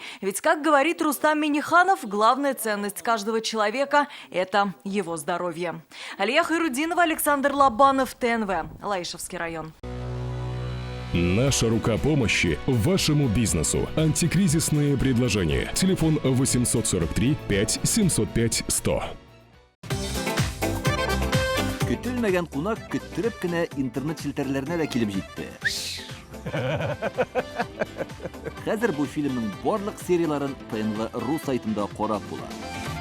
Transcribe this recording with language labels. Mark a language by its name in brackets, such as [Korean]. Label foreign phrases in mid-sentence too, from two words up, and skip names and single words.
[Russian] Ведь, как говорит Рустам Миниханов, главная ценность каждого человека – это его здоровье. Алия Хайрудинова, Александр Лобанов, ТНВ, Лаишевский район. Наша рука помощи вашему бизнесу. Антикризисные предложения. Телефон 843 5 705 100. [Tatar] Көтелмәгән кунак көттөреп кенә интернет челтәрләренә дә килеп җитте. Хәзер бу фильмның барлык серияларын ТНВ.ру сайтында карап була.